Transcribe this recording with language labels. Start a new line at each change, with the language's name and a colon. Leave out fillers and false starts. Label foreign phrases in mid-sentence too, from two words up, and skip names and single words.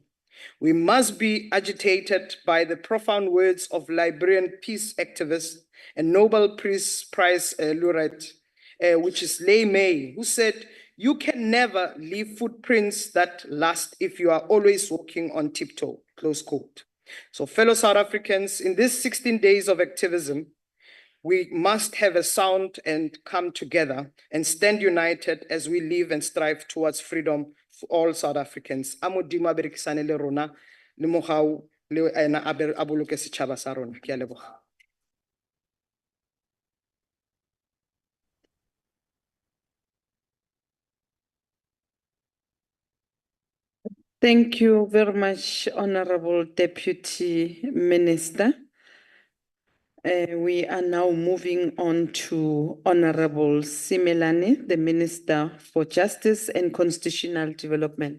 English: We must be agitated by the profound words of Liberian peace activist and Nobel Peace Prize laureate, which is Lei May, who said, "You can never leave footprints that last if you are always walking on tiptoe," close quote. So fellow South Africans, in these 16 days of activism, we must have a sound and come together and stand united as we live and strive towards freedom for all South Africans.
Northern Sotho: Amodimo a berekisane le rona, le mogau le ena a boloke setšhaba sa rona. Ke a leboga.
English: Thank you very much, Honorable Deputy Minister. We are now moving on to Honorable Simelane, the Minister for Justice and Constitutional Development.